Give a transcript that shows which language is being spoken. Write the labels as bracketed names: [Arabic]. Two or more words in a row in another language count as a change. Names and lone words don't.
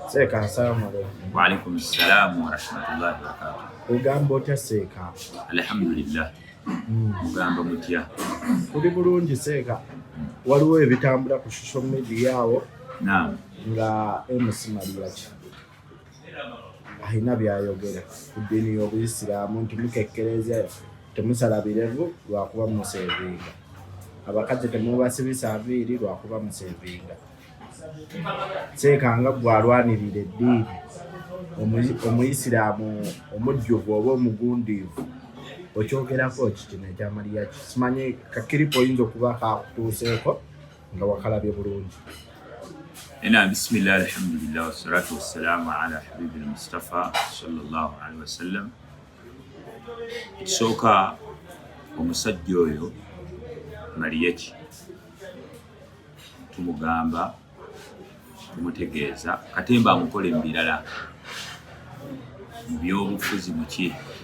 [Arabic] Sheikh, السلام عليكم. وعليكم السلام ورحمة الله وبركاته. [Ganda] Ugamba otya Sheikh? Alhamdulillah. Ugamba mutya? Tuli bulungi Sheikh. Waliwo ebitambula ku [English] social media [Ganda] awo. Naam. Nga Mariachi ahina byayogera ku ddiini y'Obuyisiraamu nti mukekkereza temusala birevu lwakuba musevinga. Abakazi temubasibisa aviiri lwakuba musevinga. Sheikh nga gwalwanirira eddiini Omuyisiraamu omujjuvu oba omugundiivu okyogerako kino ekya Mariachi. Simanyi kakiripo oyinza okuba kakutuuseeko nga wakalabye bulungi. [Arabic] بسم الله، الحمد لله، والصلاة والسلام على حبيب المصطفى صلى الله عليه وسلم. [Ganda] Ekisooka omusajja oyo Mariachi tumugamba tumutegeeza katemba amukole mu birala mu by'obufuzi muki